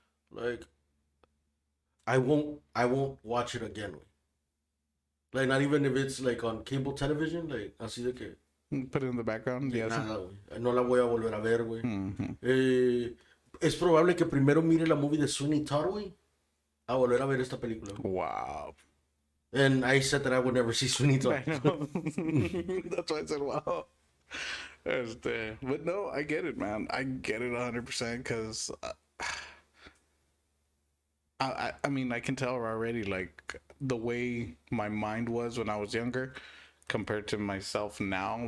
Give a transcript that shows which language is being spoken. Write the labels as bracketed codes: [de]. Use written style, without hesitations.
[en] Like, I won't watch it again, güey. Like, not even if it's like on cable television, like, [es] así de que, [en] Put it in the background. Yeah. [es] nada, güey. No la voy a volver a ver, güey. Es probable que primero mire la movie de Sweeney Todd, güey, a volver a ver esta película. [en] Wow. And I said that I would never see Sweeney Todd. I know. That's why I said wow. But no, I get it, man. I get it 100% because I mean, I can tell already, like, the way my mind was when I was younger compared to myself now.